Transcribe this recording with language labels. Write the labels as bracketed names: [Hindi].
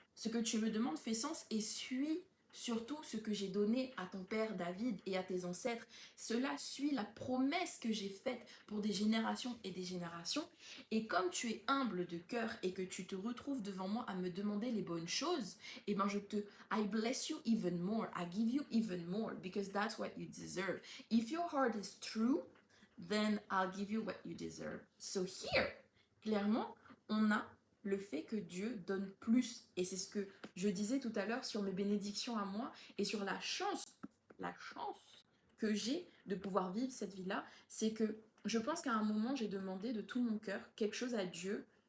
[French] Ce que tu me demandes fait sens et suit surtout ce que j'ai donné à ton père David et à tes ancêtres. Cela suit la promesse que j'ai faite pour des générations et des générations. Et comme tu es humble de cœur et que tu te retrouves devant moi à me demander les bonnes choses, et ben [English] I bless you even more. I give you even more because that's what you deserve. If your heart is true, then I'll give you what you deserve. So here, [French] clairement, on a le fait que Dieu donne plus. Et c'est ce que je disais tout à l'heure sur mes bénédictions à moi et sur la chance que j'ai de pouvoir vivre cette vie-là. C'est que je pense qu'à un moment, j'ai demandé de tout mon cœur quelque chose à Dieu.